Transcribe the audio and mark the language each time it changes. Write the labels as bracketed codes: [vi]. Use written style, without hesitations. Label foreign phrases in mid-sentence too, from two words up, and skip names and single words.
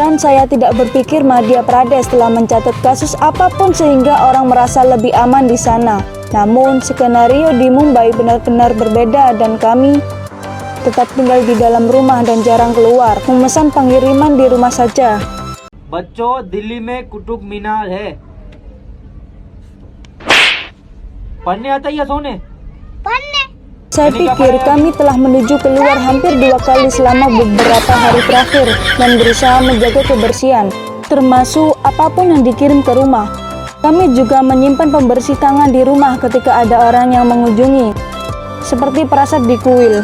[id] Dan saya tidak berpikir Madhya Pradesh telah mencatat kasus apapun sehingga orang merasa lebih aman di sana. Namun, skenario di Mumbai benar-benar berbeda dan kami tetap tinggal di dalam rumah dan jarang keluar, memesan pengiriman di rumah saja. [hi] बच्चों दिल्ली में कुतुब मीनार है पढ़ने आता है या सोने [id] Saya pikir kami telah menuju keluar hampir 2 kali selama beberapa hari terakhir dan berusaha menjaga kebersihan, termasuk apapun yang dikirim ke rumah. Kami juga menyimpan pembersih tangan di rumah ketika ada orang yang mengunjungi, seperti perasaan di kuil.